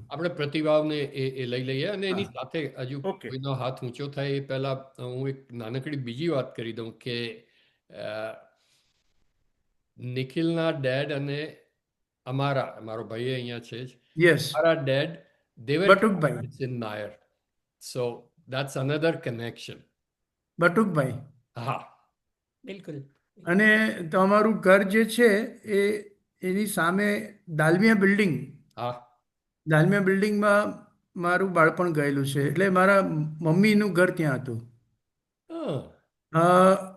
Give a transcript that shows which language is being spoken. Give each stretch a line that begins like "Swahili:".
Gujarati: આપણે પ્રતિભાવને એ લઈ લઈએ, અને એની સાથે હજુ
English: Okay.
Gujarati: કોઈનો હાથ ઊંચો થાય એ પહેલા હું એક નાનકડી બીજી વાત કરી દઉં કે નિખિલના ડેડ અને અમારો ભાઈ અહીંયા છે જ,
English: yes,
Gujarati: મારા dead
English: they were
Gujarati: Batukbhai.
English: classmates in Nair, so that's another connection.
Gujarati: Batukbhai. હા, બિલકુલ અને તમારું ઘર જે છે એ એની સામે દાલમિયા બિલ્ડિંગ, હા, દાલમિયા બિલ્ડિંગમાં મારું બાળપણ ગયેલું છે. એટલે મારા મમ્મીનું ઘર ત્યાં હતું. હા.